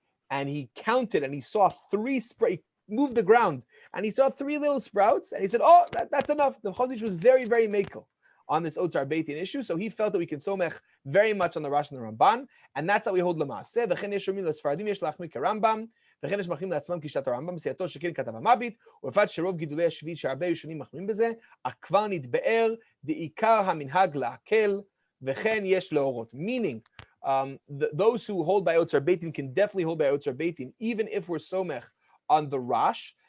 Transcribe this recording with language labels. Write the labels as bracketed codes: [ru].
[en] And he counted, and he saw he moved the ground, and he saw 3 little sprouts, and he said, "Oh, that's enough." The Chazon Ish was very, very mekel on this otzar beitin issue, so he felt that we can somech very much on the Rash and the Ramban, and that's how we hold l'maaseh. [he] V'chen yesh yomim l'sfaradim yesh lachmir kerambam. וכן יש מחמים לעצמם כשיטת הרמב"ם, סייעתו שכן כתב המביט, ובפרט שרוב גידולי השביעית שהרבה ראשונים מחמים בזה, כבר נתבאר דעיקר המנהג להקל, וכן יש להורות. [en] Meaning, those who hold by otzar beitin can definitely hold by otzar beitin, even if we're somech on the Rash.